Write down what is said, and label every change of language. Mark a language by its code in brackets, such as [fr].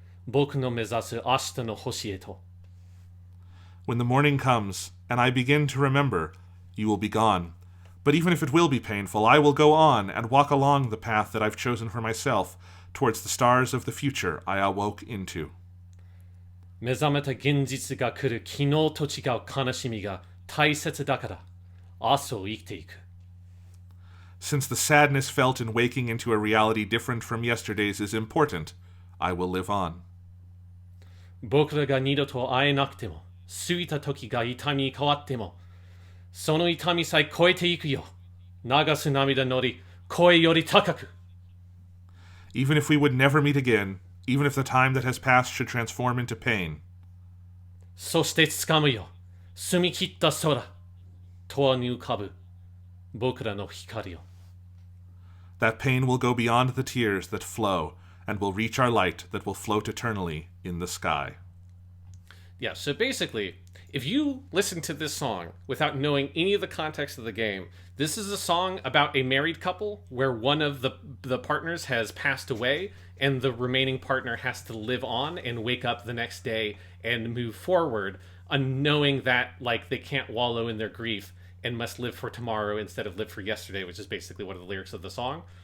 [ja] Boku no mezasu ashita no hoshi e to. [en] When the morning comes, and I begin to remember, you will be gone. But even if it will be painful, I will go on and walk along the path that I've chosen for myself, towards the stars of the future I awoke into. [ja] 目覚めた現実が来る昨日と違う悲しみが大切だから明日を生きていく。 [en] Since the sadness felt in waking into a reality different from yesterday's is important, I will live on. [ja] 僕らが二度と会えなくても、過ぎた時が痛みに変わっても、その痛みさえ超えていくよ。流す涙のり、声より高く。 [en] Even if we would never meet again, even if the time that has passed should transform into pain. [ja] そして掴むよ。澄み切った空。永遠に浮かぶ僕らの光よ。 [en] That pain will go beyond the tears that flow and will reach our light that will float eternally in the sky. Yeah, so basically, if you listen to this song without knowing any of the context of the game, this is a song about a married couple where one of the partners has passed away and the remaining partner has to live on and wake up the next day and move forward, knowing that like they can't wallow in their grief and must live for tomorrow instead of live for yesterday, which is basically one of the lyrics of the song.